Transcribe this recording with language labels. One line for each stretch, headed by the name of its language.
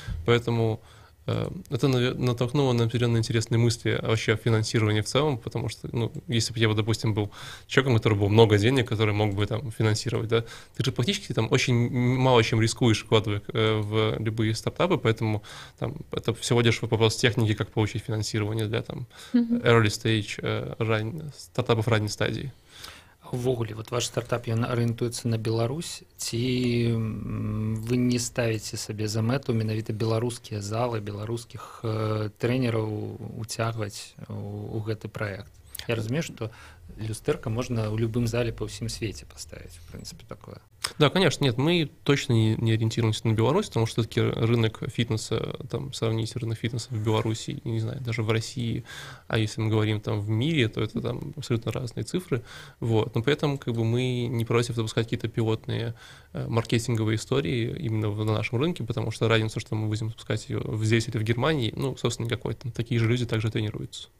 Russian: Поэтому это натолкнуло на определенно интересные мысли вообще о финансировании в целом, потому что, ну, если бы я, допустим, был человеком, у которого было много денег, который мог бы там финансировать, да, ты же практически там очень мало чем рискуешь, вкладывая в любые стартапы, поэтому там это всего лишь вопрос техники, как получить финансирование для там
English: early stage
Russian: стартапов ранней стадии.
Belarusian: Увогуле,
Russian: вот
Belarusian: ваш стартап ён арыентуецца на Беларусь, ці вы не ставіце сабе за мэту менавіта беларускія залы, беларускіх трэнераў уцягваць у гэты праект? Я разумею, што люстэрка можна ў любым зале па ўсім свеце паставіць,
Russian: в принципе,
Belarusian: такое.
Russian: Да, конечно, нет, мы точно не ориентируемся на Беларусь, потому что все-таки рынок фитнеса, там, сравнить рынок фитнеса в Беларуси, не знаю, даже в России, а если мы говорим там в мире, то это там абсолютно разные цифры, вот, но при этом как бы мы не против запускать какие-то пилотные маркетинговые истории именно на нашем рынке, потому что разница, что мы будем запускать ее здесь или в Германии, ну, собственно, никакой, там такие же люди также тренируются.